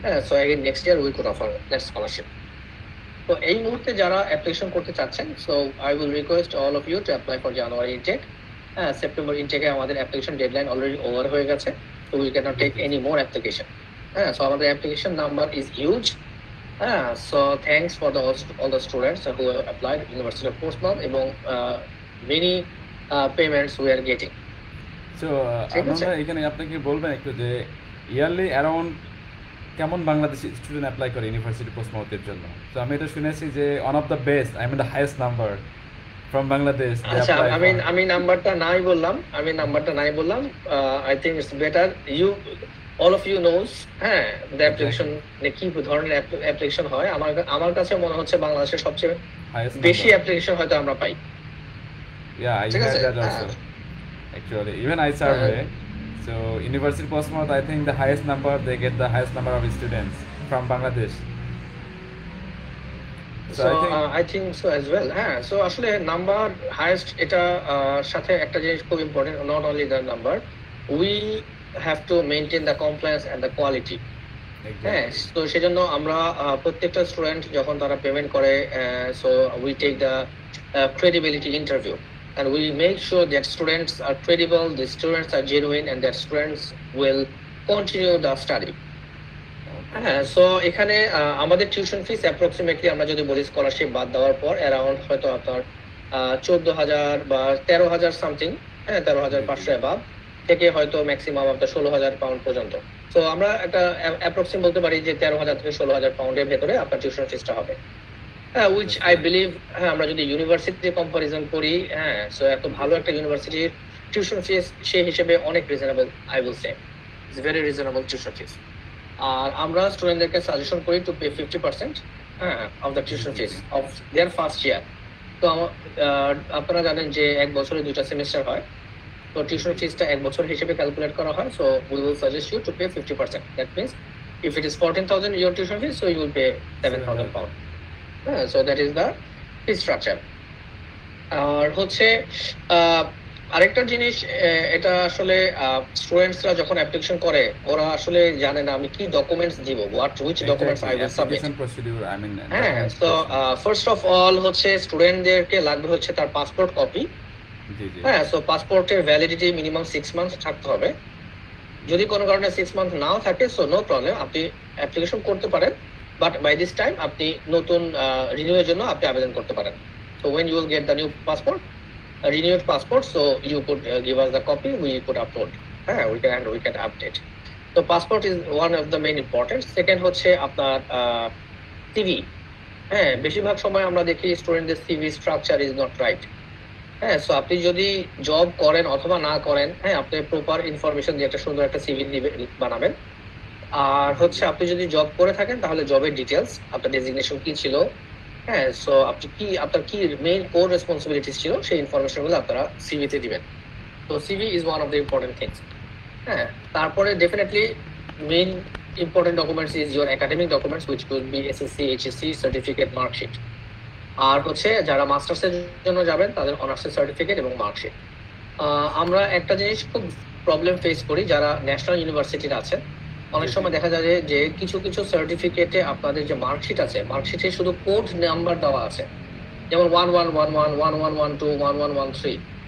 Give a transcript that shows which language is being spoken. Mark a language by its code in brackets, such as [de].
[en] হ্যাঁ, so again next year we could offer that scholarship. [bn] তো এই মুহূর্তে যারা অ্যাপ্লিকেশন করতে চাচ্ছেন, [en] So I will request all of you to apply for January intake. হ্যাঁ, September ইনটেকে [bn] আমাদের [en] application deadline already over [bn] হয়ে গেছে, [en] So we can not take any more application. হ্যাঁ, so আমাদের application number is huge. So thanks for all the students who have applied University of Portsmouth, এবং many payments we are getting. So, [bn] ঠিক আছে? আমরা এখানে আপনাকে বলবেন একটু যে ইয়ারলি অ্যারাউন্ড কেমন বাংলাদেশি স্টুডেন্ট অ্যাপ্লাই করে ইউনিভার্সিটি পোস্টমাউথের জন্য? তো আমি এটা শুনেছি যে [en] one of the best, I mean the highest number from Bangladesh they [bn] আচ্ছা, [en] apply [bn] আমি নাম্বারটা নাই বললাম, [en] I think it's better you, all of you knows, হ্যাঁ, the application [bn] কি ধরনের অ্যাপ্লিকেশন হয়। আমার কাছে মনে হচ্ছে বাংলাদেশের সবচেয়ে [en] highest [bn] বেশি অ্যাপ্লিকেশন হয়তো আমরা পাই। [en] Yeah, I [bn] ঠিক [en] heard [bn] আছে? [en] that also. Actually, even I survey. So, University Portsmouth, I think the highest number, they get the highest number of students from Bangladesh. So, I think so as well. হ্যাঁ, so আসলে number highest, [bn] এটা সাথে একটা জিনিস খুব important, [en] Not only the number, we have to maintain the compliance and the quality. [bn] হ্যাঁ, [en] exactly. [bn] তো সেজন্য আমরা প্রত্যেকটা স্টুডেন্ট যখন তারা পেমেন্ট করে, [en] So we take the credibility interview, and we make sure that students are credible, the students are genuine, and that students will continue the study. [bn] হ্যাঁ, so এখানে আমাদের টিউশন ফিস অ্যাপ্রক্সিমেটলি আমরা যদি বলি scholarship বাদ দেওয়ার পর অ্যারাউন্ড হয়তো আপনার 14,000 বা 13,000 সামথিং, হ্যাঁ, 13,500 অ্যাবাভ থেকে হয়তো ম্যাক্সিমাম আপনার 16,000 পাউন্ড পর্যন্ত। তো আমরা একটা অ্যাপ্রক্সিম বলতে পারি যে 13,000 থেকে 16,000 পাউন্ডের ভেতরে আপনার টিউশন ফিসটা হবে। হ্যাঁ, [en] which I believe, [bn] হ্যাঁ, আমরা যদি ইউনিভার্সিটি কম্পারিজন করি, হ্যাঁ, সো এত ভালো একটা ইউনিভার্সিটির টিউশন ফিস সেই হিসেবে অনেক reasonable, [en] I will say it's very reasonable tuition fees. [bn] আর আমরা স্টুডেন্টদেরকে সাজেশন করি টু পে 50%, হ্যাঁ, [en] Of the tuition fees of their first year. [bn] তো আপনারা জানেন যে এক বছরে 2টা সেমিস্টার হয়, তো টিউশন ফিসটা এক বছর হিসেবে ক্যালকুলেট করা হয়। [en] So we will suggest you to pay 50%। That means if it is 14,000 your tuition fees, so you will pay 7,000 pound. So that is the fee structure. [bn] আর হচ্ছে আরেকটা জিনিস, এটা আসলে স্টুডেন্টসরা যখন অ্যাপ্লিকেশন করে ওরা আসলে জানে না আমি কি ডকুমেন্টস দিব, [en] which documents I will submit. Application procedure, I mean. [bn] হ্যাঁ, সো ফার্স্ট অফ অল হচ্ছে স্টুডেন্টদেরকে লাগবে হচ্ছে তার পাসপোর্ট কপি। জি, জি। হ্যাঁ, সো পাসপোর্টের ভ্যালিডিটি মিনিমাম 6 মান্থ থাকতে হবে। যদি কোনো কারণে 6 মান্থ নাও থাকে, সো নো প্রবলেম, আপনি অ্যাপ্লিকেশন করতে পারেন, বাট বাই দিস টাইম আপনি নতুন রিনিউয়ের জন্য আপনি আবেদন করতে পারেন। [en] So when you will get the new passport, renewed passport, so you could give us the copy, we could upload, we can update. So passport is one of the main important. [bn] Second হচ্ছে আপনার CV। হ্যাঁ, বেশিরভাগ সময় আমরা দেখি স্টুডেন্টদের CV [en] Structure is not right. [bn] হ্যাঁ, so আপনি যদি জব করেন অথবা না করেন, হ্যাঁ, আপনি প্রপার ইনফরমেশন দিয়ে একটা সুন্দর একটা CV বানাবেন। আর হচ্ছে আপনি যদি জব করে থাকেন তাহলে জবের ডিটেলস, আপনার ডেজিগনেশন কি ছিল, হ্যাঁ, সো আপনার কি মেইন কোর রেসপন্সিবিলিটিস ছিল, সেই ইনফরমেশনগুলো আপনারা সিভিতে দিবেন। [en] তো CV is one of the important things. হ্যাঁ, তারপরে definitely main important documents is your academic documents, which could be SSC, HSC, certificate, marksheet. [bn] আর হচ্ছে যারা মাস্টার্সের জন্য যাবেন তাদের অনার্সের সার্টিফিকেট এবং মার্কশিট। আমরা একটা জিনিস খুব প্রবলেম ফেস করি যারা ন্যাশনাল ইউনিভার্সিটির আছেন, অনেক সময় দেখা যায় যে কিছু কিছু সার্টিফিকেটে আপনাদের যে মার্কশিট আছে, মার্কশিটে শুধু কোড নাম্বার দেওয়া আছে, যেমন 1111, 1112, 1113।